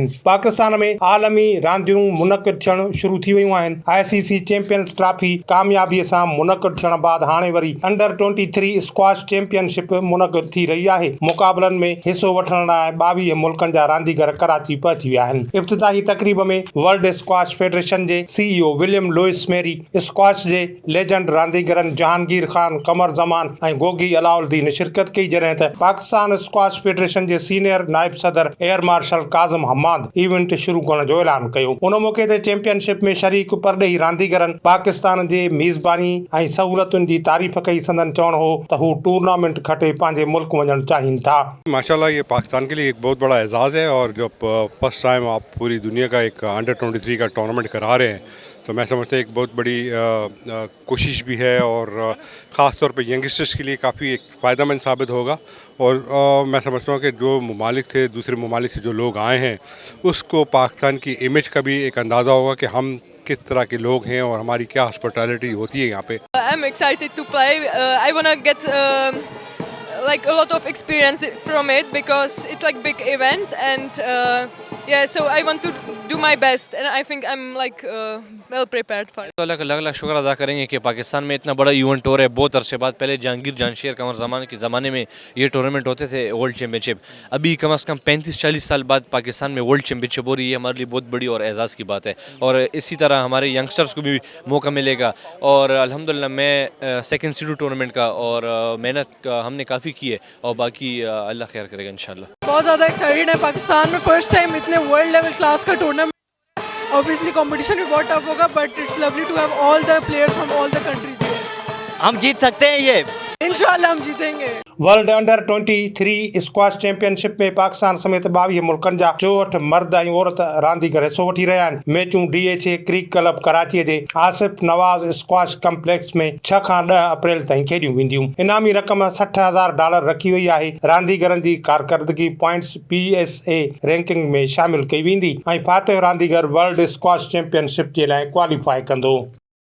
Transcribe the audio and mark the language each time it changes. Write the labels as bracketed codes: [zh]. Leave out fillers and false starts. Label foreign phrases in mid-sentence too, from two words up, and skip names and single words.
[sd] पाकिस्तान में आलमी रांदियूं मुनक़िद थियणु शुरू थी वयूं आहिनि। ICC चैंपियंस ट्रॉफी कामयाबीअ सां मुनक़िद थियण बैदि हाणे वरी अंडर 23 स्क्वाश चैंपियनशिप मुनक़िद थी रही आहे। मुक़ाबलनि में हिसो वठण लाइ 22 मुल्कनि जा रांदीगर कराची पहुची विया आहिनि। इफ़्तिताही तक़रीब में वर्ल्ड स्क्वाश फेडरेशन जे CEO विलियम लुइस मेरी, स्क्वाश जे लेजेंड रांदीगरनि जहांगीर ख़ान, कमर ज़मान ऐं गोगी अलाउद्दीन शिरकत कई, जॾहिं त पाकिस्तान स्क्वाश फेडरेशन जे सीनियर नायब सदर [en] Air Marshal [sd] काज़िम हम्माद इवेंट शुरू करण जो ऐलान कयो। उन मौक़े ते चैंपियनशिप में शरीक परॾेही रांदीगरनि पाकिस्तान जे मेज़बानी ऐं सहूलतुनि जी तारीफ़ कई। संदन चवणु हो त हू टूर्नामेंट खटे पंहिंजे मुल्क वञणु चाहिनि था। [ur] ماشاءاللہ یہ پاکستان کے لیے ایک بہت بڑا اعزاز ہے، اور جب [en] first time [ur] آپ پوری دنیا کا ایک انڈر 23 کا ٹورنامنٹ کرا رہے ہیں تو میں سمجھتا ہوں ایک بہت بڑی کوشش بھی ہے، اور خاص طور پہ ینگسٹرز کے لیے کافی ایک فائدہ مند ثابت ہوگا. اور میں سمجھتا ہوں کہ جو ممالک تھے، دوسرے ممالک سے جو لوگ آئے ہیں، اس کو پاکستان کی امیج کا بھی ایک اندازہ ہوگا کہ ہم کس طرح کے لوگ ہیں اور ہماری کیا ہاسپٹیلٹی ہوتی ہے یہاں پہ. [en] I'm excited to play. I wanna get like a lot of experience from it because it's like big event, and yeah, so I want to do my best, and I think I'm like well prepared for it. [ur] تو الگ شکر ادا کریں گے کہ پاکستان میں اتنا بڑا ایونٹ ہو رہا ہے بہت عرصے بعد. پہلے جہانگیر جانشیر قمر زمان کے زمانے میں یہ ٹورنامنٹ ہوتے تھے [en] World Championship. [ur] ابھی کم سے کم 35-40 سال بعد پاکستان میں [en] World Championship [ur] ہو رہی ہے. ہمارے لیے بہت بڑی اور اعزاز کی بات ہے، اور اسی طرح ہمارے ینگسٹرز کو بھی موقع ملے گا. اور الحمدللہ میں [en] second seed [ur] ٹورنامنٹ کا اور محنت ہم نے کافی کی ہے، اور باقی اللہ خیر کرے گا ان شاء اللہ. بہت زیادہ ایکسائیٹڈ ہے۔ پاکستان میں [en] first time [ur] इतने [en] world level class [ur] کا ٹورنامنٹ. اوبویسلی کمپیٹیشن بھی بہت ٹف ہوگا, [en] But it's lovely to have all the players from all the countries here. [ur] ہم جیت سکتے ہیں یہ, ان شاء اللہ ہم جیتیں گے. [sd] वर्ल्ड अंडर 23 स्क्वाश चैंपियनशिप में पाकिस्तान समेत 22 मुल्कनि जा 64 मर्द ऐं औरत रांदीगर हिसो वठी रहिया आहिनि। मैचूं DHA क्रिक क्लब कराचीअ जे आसिफ नवाज़ स्क्वाश कम्प्लेक्स में 6 खां 10 अप्रैल ताईं खेॾियूं वेंदियूं। इनामी रक़म $60,000 रखी वई आहे। रांदीगरनि जी कारकर्दगी पॉइंट्स PSA रैंकिंग में शामिल कई वेंदी ऐं फातिह रांदीगर वर्ल्ड स्क्वाश चैंपियनशिप जे लाइ क्वालीफाई कंदो।